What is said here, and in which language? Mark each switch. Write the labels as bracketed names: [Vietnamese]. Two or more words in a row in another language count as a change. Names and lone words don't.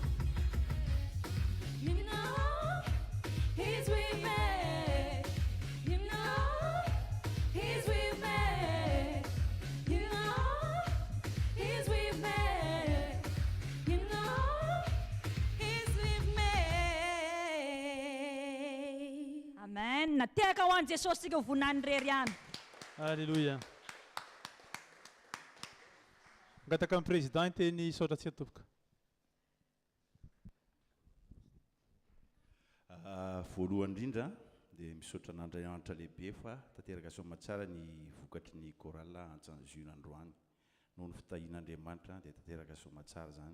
[English] You know, he's with me. You know, he's with me. You know, he's with me. You know, he's with me. [Malagasy] Amen. Natehaka ho an'i Jesosy sika ho voninany rery ihany. Alléluia. Ngataka amin'ny président ny saotra tsy atovoka. Voalohany indrindra dia misaotra n'Andriamanitra lehibe fa tanteraka soamatsara ny vokatry ny chorale Antsanjona androany noho ny fitahian'Andriamanitra dia tanteraka soamatsara zany.